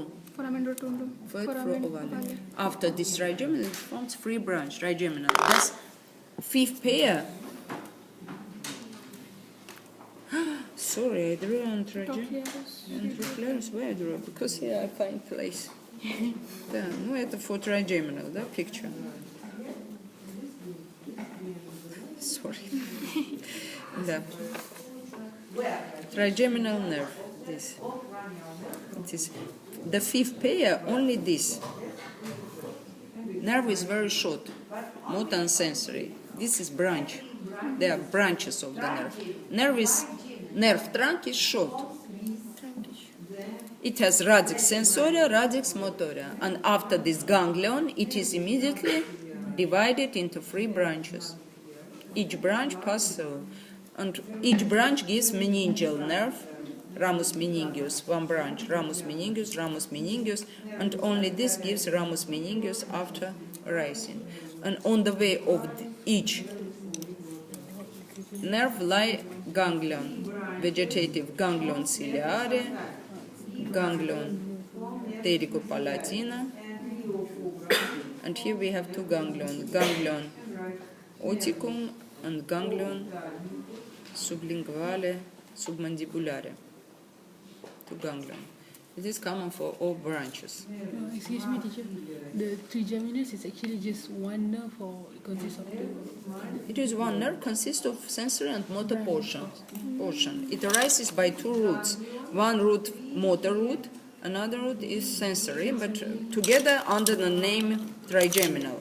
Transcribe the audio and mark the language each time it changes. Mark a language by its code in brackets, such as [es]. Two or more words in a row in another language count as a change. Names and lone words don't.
[la] Foramen rotundum. [en] third through ovale. After this trigeminal, it forms 3 branch trigeminal. That's 5th pair. Sorry, I drew on trigeminal. Where I drew? Because here I find place. [ru] Да, ну это [en] for trigeminal, да, picture. Sorry. Да. Trigeminal nerve. This. It is the 5th pair. Only this. Nerve is very short, motor and sensory. This is branch. They are branches of the nerve. Nerve trunk is short. It has [la] radix sensoria, radix motoria, [en] and after this ganglion, it is immediately divided into 3 branches. Each branch passes through, and each branch gives meningeal nerve, [la] ramus meningeus, [en] 1 branch, [la] ramus meningeus, [en] and only this gives [la] ramus meningeus [en] after rising. And on the way of each nerve lie ganglion, vegetative [la] ganglion ciliare, ganglion ptericopalatina, [en] and here we have 2 ganglion, [la] ganglion oticum [en] and [la] ganglion sublinguale, submandibulare. [en] 2 ganglion. It is common for all branches. Excuse me, teacher. The trigeminus is actually just one nerve, or it consists of 2? It is one nerve, consists of sensory and motor portion. It arises by 2 roots. One root, motor root, another root is sensory, but together under the name trigeminal.